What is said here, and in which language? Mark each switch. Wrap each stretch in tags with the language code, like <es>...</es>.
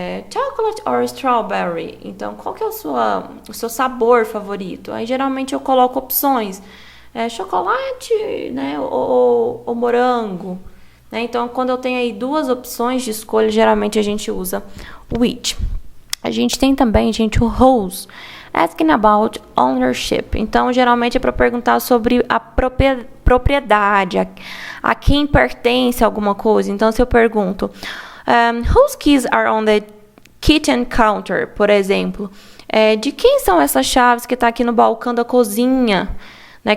<en>Chocolate or strawberry?</en> <pt>Então, qual que é o seu sabor favorito? Aí, geralmente, eu coloco opções. Chocolate, né? Ou morango. Né? Então, quando eu tenho aí duas opções de escolha, geralmente a gente usa which. A gente tem também, gente, o whose.</pt> <en>Asking about ownership.</en> <pt>Então, geralmente é para perguntar sobre a propriedade, a quem pertence alguma coisa. Então, se eu pergunto,</pt> <en>whose keys are on the kitchen counter,</en> <pt>por exemplo? De quem são essas chaves que está aqui no balcão da cozinha, né?</pt>